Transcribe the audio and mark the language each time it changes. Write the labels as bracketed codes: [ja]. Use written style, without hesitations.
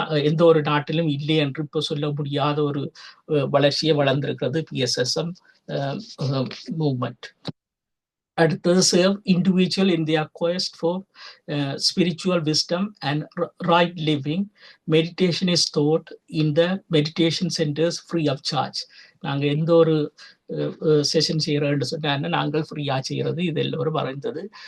[ta] எந்த ஒரு நாட்டிலும் இல்லை என்று இப்போ சொல்ல முடியாத ஒரு வளர்ச்சியை வளர்ந்திருக்கிறது PSSM மூவ்மெண்ட். அடுத்தது [en] serve individual in their quest for spiritual wisdom and right living. Meditation is taught in the meditation centers free of charge. [ta] நாங்கள் எந்த ஒரு செஷன் செய்யறோம்னு சொன்னா நாங்கள் ஃப்ரீயா செய்யறது. இது எல்லோரும் வரைந்தது.